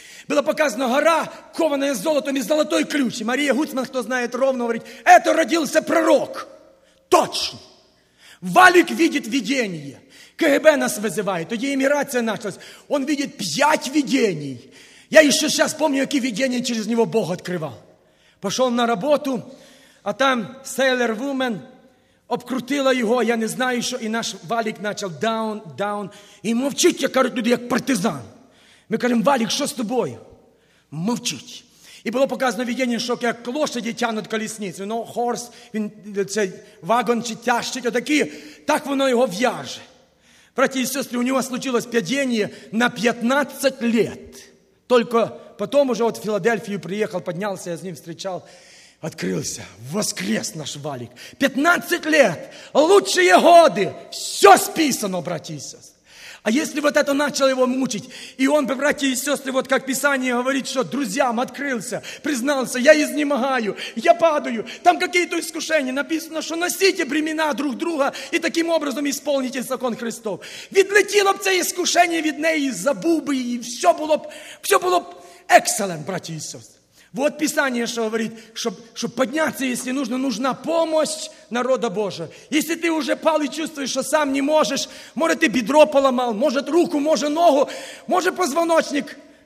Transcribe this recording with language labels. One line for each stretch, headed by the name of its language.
Russian: Было показано гора, кованая золотом и золотой ключ. И Мария Гуцман, кто знает, ровно говорит, это родился пророк. Точно. Валик видит видение. КГБ нас вызывает, тогда эмиграция началась. Он видит 5 видений. Я еще сейчас помню, какие видения через него Бог открывал. Пошел на работу, а там
English: сейлер вумен
Russian: обкрутила его, я не знаю, що,
Ukrainian: і наш Валік почав даун. І мовчить, як кажуть люди, як партизан. Ми кажемо, Валік, що з тобою? Мовчить. І було показано видіння, що як лошаді тянуть колісницю. Ну, хорс, він цей вагон чи тяжчить, отакі. Так воно його в'яже. Браті і сестри, у нього случилось падіння на 15 лет. Тільки потім уже от в Філадельфію приїхав, піднявся, я з ним зустрічав.
Russian: Открылся. Воскрес наш Валик. 15 лет. Лучшие годы. Все списано, братья и сестры. А если вот это начало его мучить, и он бы, братья и сестры, вот как Писание говорит, что друзьям открылся, признался, я изнемогаю, я падаю. Там какие-то искушения. Написано, что носите бремена друг друга и таким образом исполните закон Христов.
Ukrainian: Відлетіло б це искушение від неї, забув би її.
Russian: Все було б excellent, братья и сестры. Вот Писание, что говорит, чтобы подняться, если нужно, нужна помощь народа Божия. Если ты уже пал и чувствуешь, что сам не можешь, может, ты бедро поломал, может, руку, может, ногу, может, позвоночник